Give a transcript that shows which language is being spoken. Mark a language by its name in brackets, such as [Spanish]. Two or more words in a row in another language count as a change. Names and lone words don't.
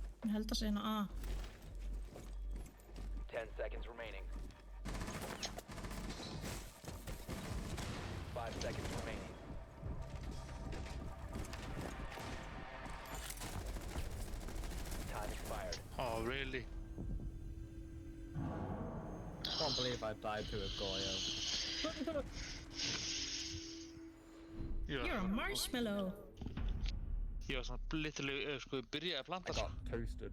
[Icelandic] Ég held að segja hérna A. [English] 10 seconds remaining. 5 seconds remaining. Time expired. Oh, really? I can't believe I died to a Goyo. You're a marshmallow. [Icelandic] Ég var svona literally, sko, ég byrjaði að [English] I [Icelandic] planta [English] got toasted.